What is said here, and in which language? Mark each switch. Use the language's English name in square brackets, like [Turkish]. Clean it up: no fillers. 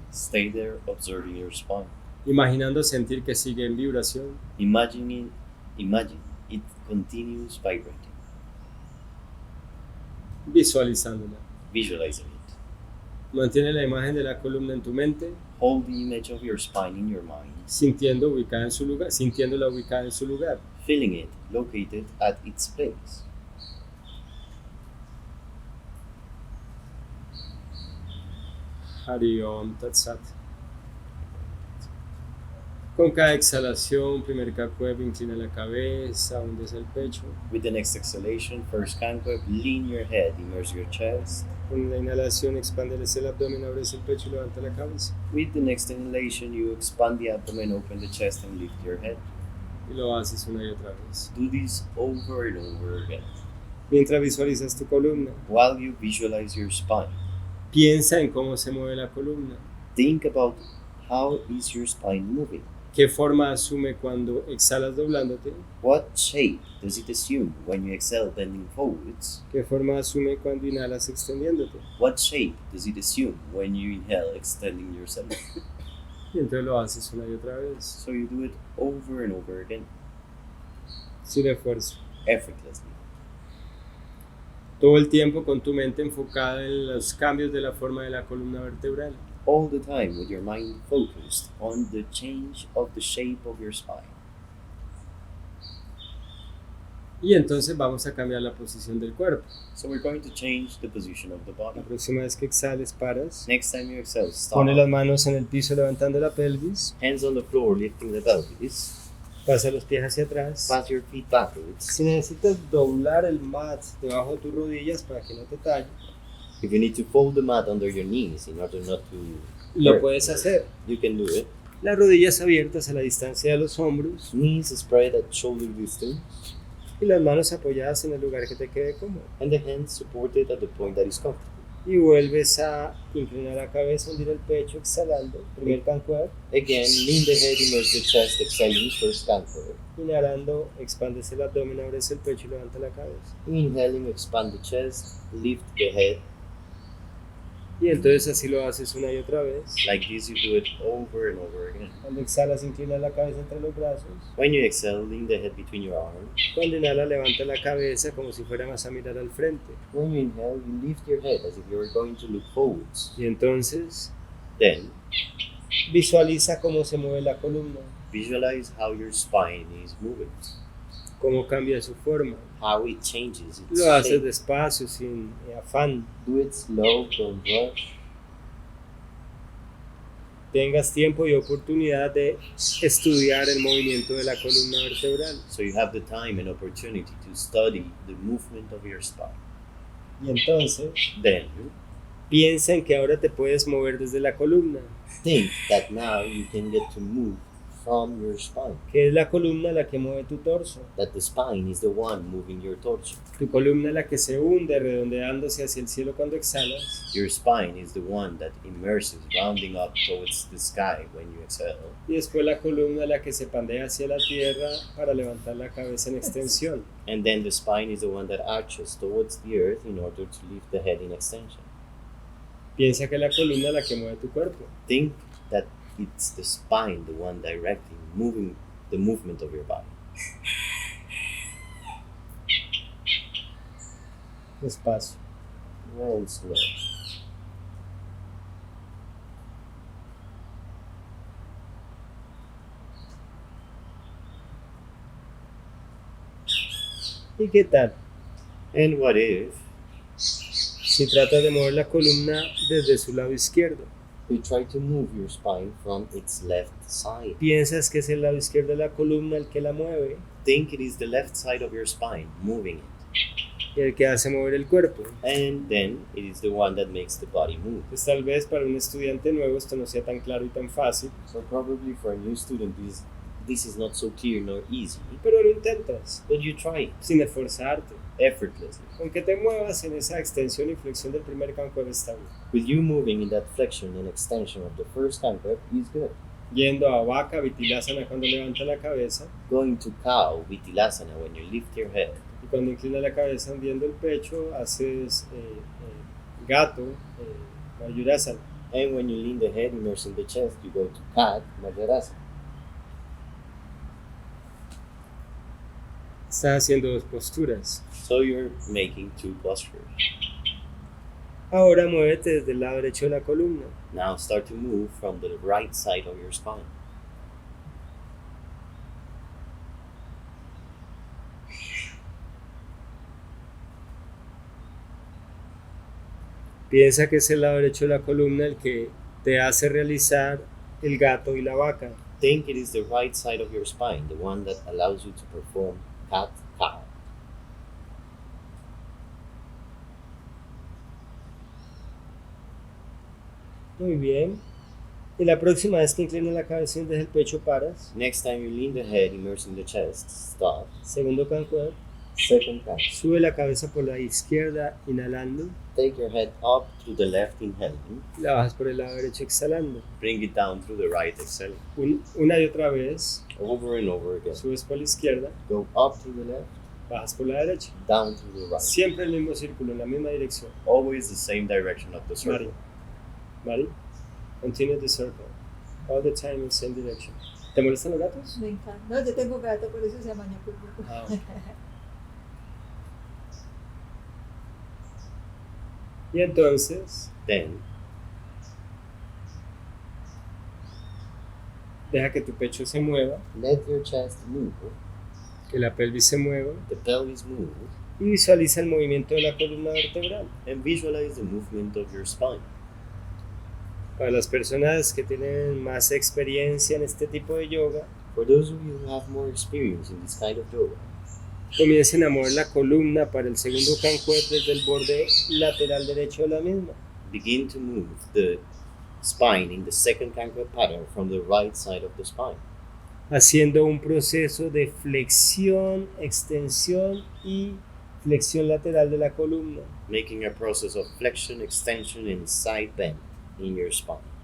[English] Stay there observing your spine. [Spanish] imaginando sentir que sigue en vibración. [English] Imagine it continues vibrating. [Spanish] visualizándola. [English] visualizing it. [Spanish] Mantiene la imagen de la columna en tu mente, [English] Hold the image of your spine in your mind, [Spanish] sintiéndola ubicada en su lugar. [English] feeling it located at its place. [Sanskrit] Hari Om Tat Sat. [Spanish] Con cada exhalación, primer Kakweb, inclina la cabeza, hundes el pecho. [English] With the next exhalation, first canqueb, lean your head, immerse your chest. [Spanish] Con la inhalación, expandes el abdomen, abres el pecho y levanta la cabeza. [English] With the next inhalation, you expand the abdomen, open the chest, and lift your head. [Spanish] Y lo haces una y otra vez. [English] Do this over and over again. [Spanish] Mientras visualizas tu columna, [English] While you visualize your spine, [Spanish] piensa en cómo se mueve la columna. [English] think about how is your spine moving. [Spanish] ¿Qué forma asume cuando exhalas doblándote? [English] What shape does it assume when you exhale bending forwards? [Spanish] ¿Qué forma asume cuando inhalas extendiéndote? [English] What shape does it assume when you inhale extending yourself? [Spanish] Y entonces lo haces una y otra vez, [English] So you do it over and over again, [Spanish] sin esfuerzo. [English] effortlessly. [Spanish] Todo el tiempo con tu mente enfocada en los cambios de la forma de la columna vertebral. [English] All the time with your mind focused on the change of the shape of your spine. [Spanish] Y entonces vamos a cambiar la posición del cuerpo. [English] So we're going to change the position of the body. [Spanish] La próxima vez que exhales, paras. [English] Next time you exhale, [Spanish] Pone las [English] stop. [Spanish] manos en el piso levantando la pelvis. [English] Hands on the floor, lifting the pelvis. [Spanish] Pasa los pies hacia atrás. [English] Pass your feet backwards. [Spanish] Si necesitas doblar el mat debajo de tus rodillas para que no te talle, [English] If you need to fold the mat under your knees in order not to [Spanish] lo [English] hurt, [Spanish] puedes hacer. [English] you can do it. [Spanish] Las rodillas abiertas a la distancia de los hombros [English] Knees spread at shoulder distance [Spanish] y las manos apoyadas en el lugar que te quede cómodo. [English] and the hands supported at the point that is comfortable. [Spanish] Y vuelves a inclinar la cabeza, hundir el pecho, exhalando. Primer cancuer. [English] Again, lean the head, immerse the chest, exhaling first canquer. [Spanish] Inhalando, expandes el abdomen, abres el pecho y levanta la cabeza. [English] Inhaling, expand the chest, lift the head. [Spanish] Y entonces así lo haces una y otra vez. [English] Like this, you do it over and over again. [Spanish] Cuando exhalas, inclina la cabeza entre los brazos. [English] When you exhale, lean the head between your arms. [Spanish] Cuando inhalas, levanta la cabeza como si fuéramos a mirar al frente. [English] When you inhale, you lift your head as if you were going to look forwards. [Spanish] Y entonces [English] Then, [Spanish] visualiza cómo se mueve la columna, [English] visualize how your spine is moving, [Spanish] cómo cambia su forma. [English] how it changes its [Spanish] Lo haces [English] shape. [Spanish] despacio, sin afán. [English] Do it slow, don't rush. [Spanish] Tengas tiempo y oportunidad de estudiar el movimiento de la columna vertebral. [English] So you have the time and opportunity to study the movement of your spine. [Spanish] Y entonces [English] Then, [Spanish] piensa en que ahora te puedes mover desde la columna, [English] think that now you can get to move from your spine. [Spanish] que es la columna la que mueve tu torso. [English] That the spine is the one moving your torso. [Spanish] Tu columna la que se hunde redondeándose hacia el cielo cuando exhalas. [English] Your spine is the one that immerses, rounding up towards the sky when you exhale. [Spanish] Y después la columna la que se pandea hacia la tierra para levantar la cabeza en extensión. [English] And then the spine is the one that arches towards the earth in order to lift the head in extension. [Spanish] Piensa que la columna es la que mueve tu cuerpo. [English] Think that it's the spine, the one directing, moving the movement of your body. [Spanish] Despacio. [English] And slow. [Spanish] ¿Y qué tal [English] And what if [Spanish] si tratas de mover la columna desde su lado izquierdo? [English] you try to move your spine from its left side? [Spanish] Piensas que es el lado izquierdo de la columna el que la mueve [English] Think it is the left side of your spine moving it. [Spanish] y el que hace mover el cuerpo. [English] And then it is the one that makes the body move. [Spanish] Pues tal vez para un estudiante nuevo esto no sea tan claro y tan fácil, [English] So probably for a new student this is not so clear nor easy, [Spanish] pero lo intentas [English] but you try it [Spanish] sin esforzarte. [English] effortlessly. [Spanish] Con que te muevas en esa extensión y flexión del primer canto está bien. [English] With you moving in that flexion and extension of the first canquer is good. [Spanish] Yendo a vaca, bitilasana cuando levanta la cabeza [English] Going to cow, bitilasana, when you lift your head. [Spanish] y cuando inclina la cabeza hundiendo el pecho haces gato, marjaryasana. [English] And when you lean the head, immersing the chest, you go to cat, marjaryasana. [Spanish] Estás haciendo dos posturas. [English] So you're making two postures. [Spanish] Ahora muévete desde el lado derecho de la columna. [English] Now start to move from the right side of your spine. [Spanish] Piensa que es el lado derecho de la columna el que te hace realizar el gato y la vaca. [English] Think it is the right side of your spine, the one that allows you to perform cat, cow. [Spanish] Muy bien. Y la próxima vez que inclinas la cabeza y dejes el pecho, paras. [English] Next time you lean the head, immersing the chest, stop. [Spanish] Segundo cancuer. [English] Second count. [Spanish] Sube la cabeza por la izquierda, inhalando. [English] Take your head up through the left, inhaling. [Spanish] La bajas por el lado derecho, exhalando. [English] Bring it down through the right, exhaling. [Spanish] Una y otra vez. [English] Over and over again. [Spanish] Subes por la izquierda, [English] Go up through the left, [Spanish] bajas por la derecha. [English] down through the right. [Spanish] Siempre el mismo círculo, en la misma dirección. [English] Always the same direction of the circle. Mari, continue the circle. All the time in the same direction. [Spanish] ¿Te molestan los gatos? Me encanta. No, yo tengo gato, por eso se amañó conmigo. Ah. Y entonces, [English] Then, [Spanish] deja que tu pecho se mueva, [English] let your chest move, [Spanish] que la pelvis se mueva [English] the pelvis move, [Spanish] y visualiza el movimiento de la columna vertebral. [English] and visualize the movement of your spine. [Spanish] Para las personas que tienen más experiencia en este tipo de yoga, [English] For those of you who have more experience in this kind of yoga, [Spanish] comiencen a mover la columna para el segundo cancuer desde el borde lateral derecho de la misma. [English] begin to move the spine in the second canker pattern from the right side of the spine, [Spanish] Haciendo un proceso de flexión, extensión y flexión lateral de la columna. [English] making a process of flexion, extension, and side bend in your spine.